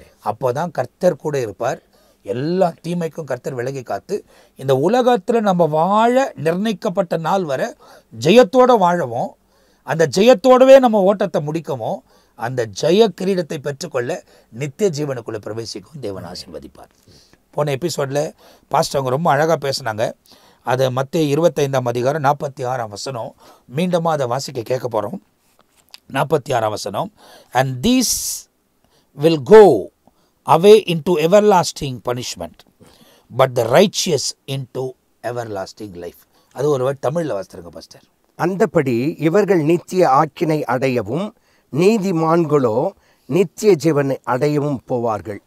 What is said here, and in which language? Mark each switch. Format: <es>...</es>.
<ta>அப்போ தான் கர்த்தர் கூட இருப்பார். எல்லா தீமைக்கும் கர்த்தர் விலகி காத்து இந்த உலகத்தில் நம்ம வாழ நிர்ணயிக்கப்பட்ட நாள் வரை ஜெயத்தோடு வாழவும், அந்த ஜெயத்தோடவே நம்ம ஓட்டத்தை முடிக்கவும், அந்த ஜெய கிரீடத்தை பெற்றுக்கொள்ள நித்திய ஜீவனுக்குள்ளே பிரவேசிக்கும் தேவன் ஆசீர்வதிப்பார். போன எபிசோடில் பாஸ்டர் அவங்க ரொம்ப அழகாக பேசினாங்க. அதை மத்தேயு 25ஆம் அதிகாரம் 46ஆம் வசனம் மீண்டும் அதை வாசிக்க கேட்க போகிறோம். 46ஆம் வசனம்.</ta> <en>And these will go away into everlasting punishment, but the righteous into everlasting life.</en> <ta>அது ஒரு வேர்ட் தமிழில் வாசித்திருங்க பாஸ்டர். அந்தபடி இவர்கள் நித்திய ஆக்கினை அடையவும் நீதிமான்களோ நித்திய ஜீவனை அடையவும் போவார்கள்.</ta>